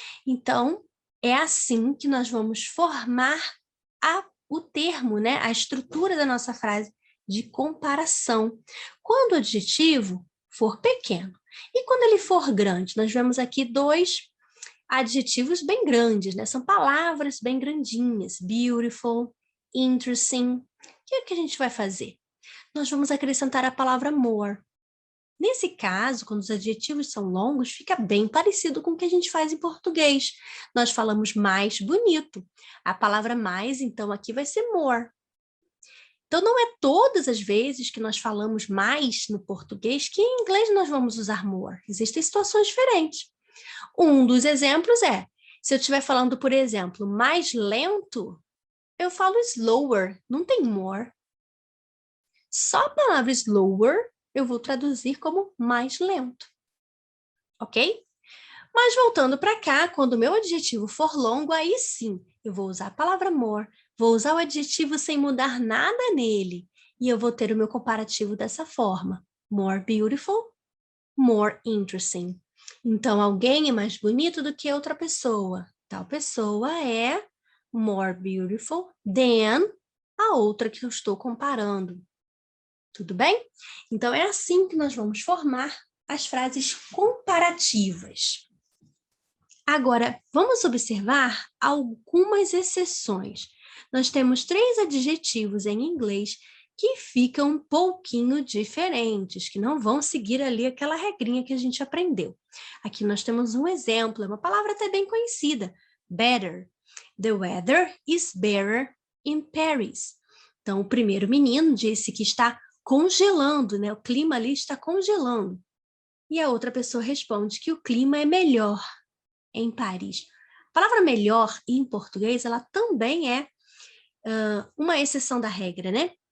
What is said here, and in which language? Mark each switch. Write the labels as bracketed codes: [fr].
[pt] Então, é assim que nós vamos formar o termo, né? A estrutura da nossa frase de comparação. Quando o adjetivo for pequeno. E quando ele for grande? Nós vemos aqui dois adjetivos bem grandes, né? São palavras bem grandinhas. [en] Beautiful, interesting. [pt] O que é que a gente vai fazer? Nós vamos acrescentar a palavra more. Nesse caso, quando os adjetivos são longos, fica bem parecido com o que a gente faz em português. Nós falamos mais bonito. A palavra mais, então, aqui vai ser more. Então, não é todas as vezes que nós falamos mais no português que em inglês nós vamos usar more. Existem situações diferentes. Um dos exemplos é, se eu estiver falando, por exemplo, mais lento, eu falo slower, não tem more. Só a palavra slower eu vou traduzir como mais lento. Ok? Mas voltando para cá, quando o meu adjetivo for longo, aí sim, eu vou usar a palavra more, vou usar o adjetivo sem mudar nada nele, e eu vou ter o meu comparativo dessa forma. [en] More beautiful, more interesting. [pt] Então, alguém é mais bonito do que outra pessoa. Tal pessoa é [en] more beautiful than [pt] a outra que eu estou comparando. Tudo bem? Então, é assim que nós vamos formar as frases comparativas. Agora, vamos observar algumas exceções. Nós temos 3 adjetivos em inglês que ficam um pouquinho diferentes, que não vão seguir ali aquela regrinha que a gente aprendeu. Aqui nós temos um exemplo, é uma palavra até bem conhecida, better. [en] The weather is better in Paris. [pt] Então, o primeiro menino disse que está congelando, né? O clima ali está congelando. E a outra pessoa responde que o clima é melhor em Paris. A palavra melhor em português, ela também é uma exceção da regra, né?